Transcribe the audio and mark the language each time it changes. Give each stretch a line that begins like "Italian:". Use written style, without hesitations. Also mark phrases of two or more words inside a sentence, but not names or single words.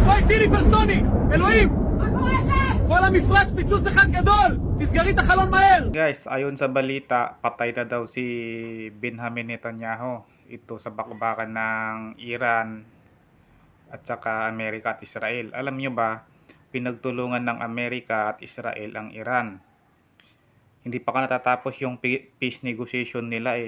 Hebrew: טילי פרסוני! אלוהים! כל המפרץ פיצוץ אחד גדול! תסגרי את החלון מהר!
Filipino: Guys, ayon sa balita, patay na daw si Benjamin Netanyahu. Ito sa bakbakan ng Iran at saka Amerika at Israel. Alam nyo ba, pinagtulungan ng Amerika at Israel ang Iran. Hindi pa ka natatapos yung
English: peace negotiation
Filipino: nila eh.